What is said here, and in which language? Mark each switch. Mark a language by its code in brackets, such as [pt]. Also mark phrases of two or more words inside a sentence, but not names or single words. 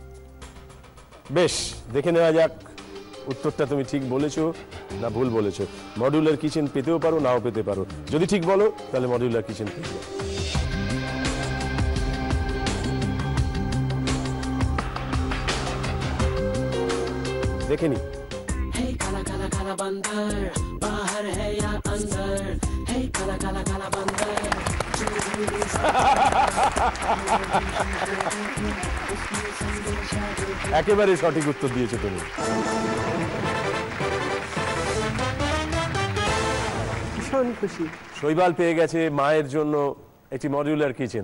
[bn] বেশ, দেখে নেওয়া যাক উত্তরটা তুমি ঠিক বলেছো না ভুল বলেছো। [en] modular kitchen [bn] পেতেও পারো, নাও পেতে পারো। যদি ঠিক বলো তাহলে [en] modular kitchen [bn] পেতে পারো। দেখে নি। [hi] काला काला काला बंदर बाहर है या अंदर, हे काला काला काला बंदर। [bn] একেবারে সঠিক উত্তর দিয়েছো তুমি। ভীষণ খুশি। শৈবাল পেয়ে গেছে মায়ের জন্য একটি [en] modular kitchen.